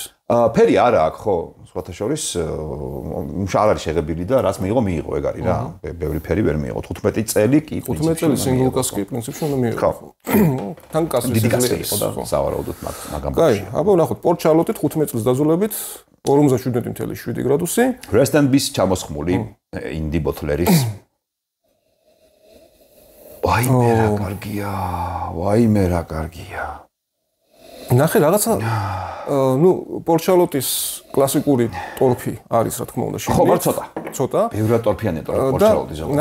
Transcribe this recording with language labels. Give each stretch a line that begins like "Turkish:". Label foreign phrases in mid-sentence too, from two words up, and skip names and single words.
Georgian: ფერი არა აქვს ხო სხვათა შორის არ არის შეღებილი და რაც მიიღო ეგ არის რა. ბევრი ფერი ვერ მიიღო 15 წელი კი 15 წელი
English: single cask
Georgian: პრინციპში უნდა მიიღო. თან კასრის იყო და სავარაუდოდ მაგამ. კაი, აბა ნახოთ პორტ შარლოტით 15 წელს დაზოლებით 57.7 გრადუსი.
English: Rest and Peace
Georgian: ჩამოსხმული
English: indie bottler's.
Georgian: ვაიმე რა კარგია. ნახე რაღაცა პორტ შარლოტის კლასიკური ტორფი არის რა თქმა უნდა ხო მაგრამ ცოტა ბევრად ტორფიანია პორტ შარლოტის ზოგადად